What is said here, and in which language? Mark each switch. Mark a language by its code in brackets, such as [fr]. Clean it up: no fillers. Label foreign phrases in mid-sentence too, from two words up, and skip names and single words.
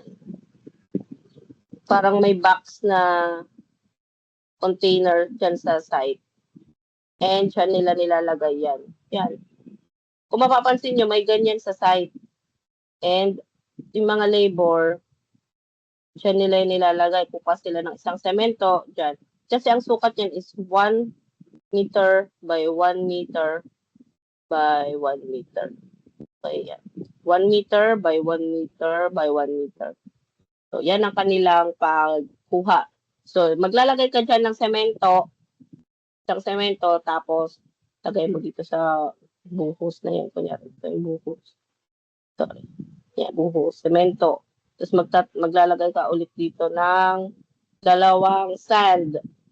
[tl] Parang may box na container dyan sa site. And dyan nila nilalagay yan. Yan. Kung mapapansin nyo, may ganyan sa site. And yung mga labor, dyan nila nilalagay. Kuha sila ng isang semento dyan. Kasi ang sukat yan is [en] 1 meter by 1 meter by 1 meter. Okay, yan. 1 meter by 1 meter by 1 meter. [tl] So, yan ang kanilang pagkuha. So, maglalagay ka dyan ng semento, tapos lagay mo dito sa buhos na yan. Kunyari, ito yung buhos. Sorry. Yan, buhos, semento. Tapos maglalagay ka ulit dito ng dalawang sand.